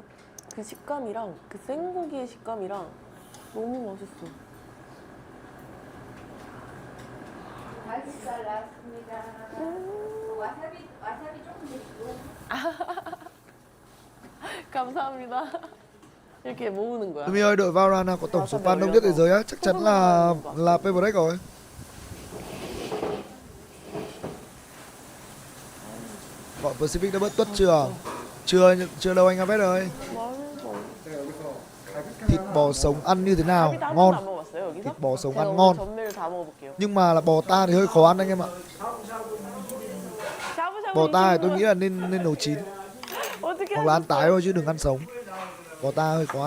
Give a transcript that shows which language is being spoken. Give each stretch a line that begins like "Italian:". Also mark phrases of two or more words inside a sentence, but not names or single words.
Korean: 그 식감이랑 그 생고기의 식감이랑 너무 맛있어. 갈비살 나왔습니다. 와사비 조금 드시고. 감사합니다. 이렇게 모으는 거야.
Vietnamese: Tumi ơi, đội Valorant nào có tổng số fan đông nhất thế giới á, chắc chắn là Payback rồi. Bọn Pacific đã bớt tuất chưa? Chưa đâu anh Abed ơi. Thịt bò sống ăn như thế nào?
Korean: 안
Vietnamese: Ngon.
Korean: 먹었어요 여기서?
Vietnamese: Thịt bò sống
Korean: 제가
Vietnamese: ăn
Korean: 오늘
Vietnamese: ngon.
Korean: 전매를 다 먹어볼게요.
Vietnamese: Nhưng mà là bò ta thì hơi khó ăn anh em ạ.
Korean: 샤브샤브
Vietnamese: Bò ta thì tôi
Korean: 20분.
Vietnamese: nghĩ là nên nấu chín
Korean: 어떻게
Vietnamese: hoặc là ăn tái thôi chứ đừng ăn sống. Bò ta hơi khó ăn.